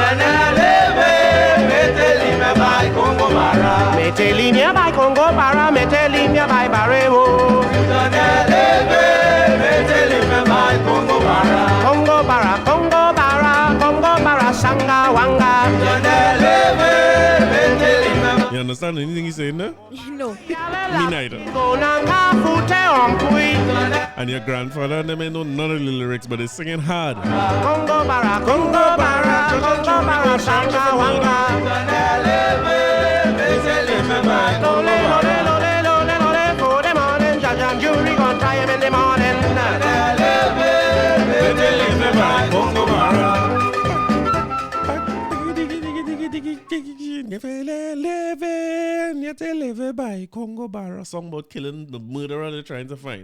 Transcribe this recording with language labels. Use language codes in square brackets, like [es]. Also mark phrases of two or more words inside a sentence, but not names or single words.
[en] Metelimia by Congo Bara, Metelimia by Barrevo. Congo Bara, Congo Bara, Congo Bara, Sanga Wanga. You understand anything he's saying there? No. Me neither. And your grandfather and them ain't know none of the lyrics, but they're singing hard. Congo bara, Congo bara, Congo bara, shanga wanga. For the morning, judge and jury gonna try him in the morning. Congo bara. Live by Congo Barra song about killing the murderer they're trying to find.